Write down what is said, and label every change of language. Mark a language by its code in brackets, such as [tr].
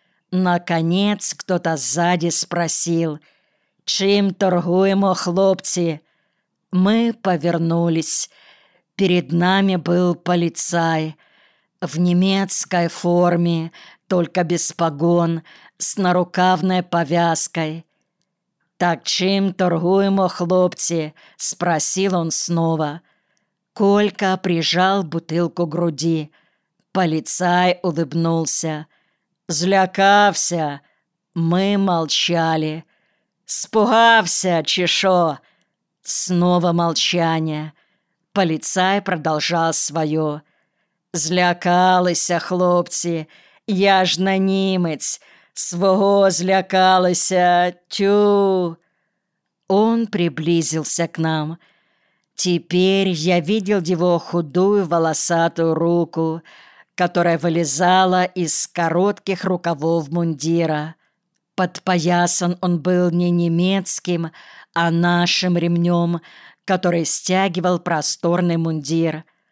[ru] Наконец кто-то сзади спросил: [uk] «Чим торгуємо, хлопці?» [ru] Мы повернулись. Перед нами был полицай. В немецкой форме, только без погон, с нарукавной повязкой. [uk] «Так чим торгуємо, хлопці?» [ru] – спросил он снова. Колька прижал бутылку к груди. Полицай улыбнулся. [uk] «Злякався!» [ru] Мы молчали. [uk] «Спугався, чи шо?» [ru] Снова молчание. Полицай продолжал свое. [uk] «Злякалися, хлопці, я ж на німец, свого злякалися, тю!» [ru] Он приблизился к нам. Теперь я видел его худую волосатую руку, которая вылезала из коротких рукавов мундира. Подпоясан он был не немецким, а нашим ремнем, который стягивал просторный мундир.